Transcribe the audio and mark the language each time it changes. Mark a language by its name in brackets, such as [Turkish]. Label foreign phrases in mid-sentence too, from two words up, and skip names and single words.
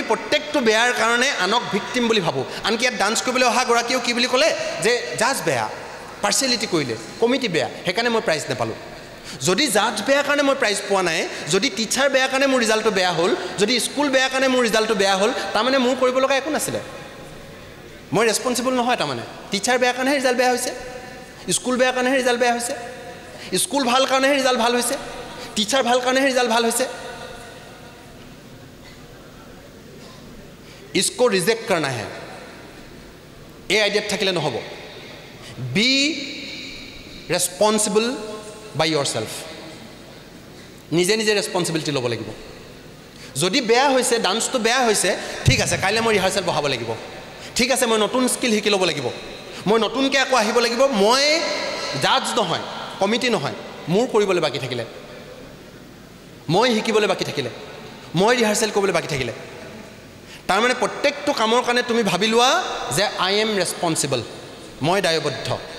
[Assamese] প্ৰত্যেকটো বেয়াৰ কাৰণে আনক ভিক্টিম বুলি ভাবোঁ আনকি ইয়াত ডান্স কৰিবলৈ অহা গৰাকীয়েও কি বুলি ক'লে যে জাজ বেয়া পাৰ্চিয়েলিটি কৰিলে কমিটি বেয়া সেইকাৰণে মই প্ৰাইজ নাপালোঁ যদি জাজ বেয়া কাৰণে মই প্ৰাইজ পোৱা নাই যদি টিচাৰ বেয়া কাৰণে মোৰ ৰিজাল্টটো বেয়া হ'ল যদি স্কুল বেয়া কাৰণে মোৰ ৰিজাল্টটো বেয়া হ'ল তাৰমানে মোৰ কৰিব লগা একো নাছিলে মই ৰেছপনচিবল নহয় তাৰমানে টিচাৰ বেয়া কাৰণেহে ৰিজাল্ট বেয়া হৈছে স্কুল বেয়া কাৰণেহে ৰিজাল্ট বেয়া হৈছে স্কুল ভাল কাৰণেহে ৰিজাল্ট ভাল হৈছে টিচাৰ ভাল কাৰণেহে ৰিজাল্ট ভাল হৈছে [Hindi] इसको रिजेक्ट करना है ये आइडिया [Assamese] থাকিলে নহব [English] be responsible by yourself [Assamese] নিজে নিজে ৰেসপন্সিবিলিটি ল'ব লাগিব যদি বেয়া হৈছে ডান্সটো বেয়া হৈছে ঠিক আছে কাইলৈ মই ৰিহাৰ্সেল বহাব লাগিব ঠিক আছে মই নতুন স্কিল শিকি ল'ব লাগিব মই নতুনকৈ আকৌ আহিব লাগিব মই জাজ নহয় কমিটি নহয় মোৰ কৰিবলৈ বাকি থাকিলে মই শিকিবলৈ বাকি থাকিলে মই ৰিহাৰ্চেল কৰিবলৈ বাকী থাকিলে তাৰমানে প্ৰত্যেকটো কামৰ কাৰণে তুমি ভাবি লোৱা যে [English] I am responsible [Assamese] মই দায়বদ্ধ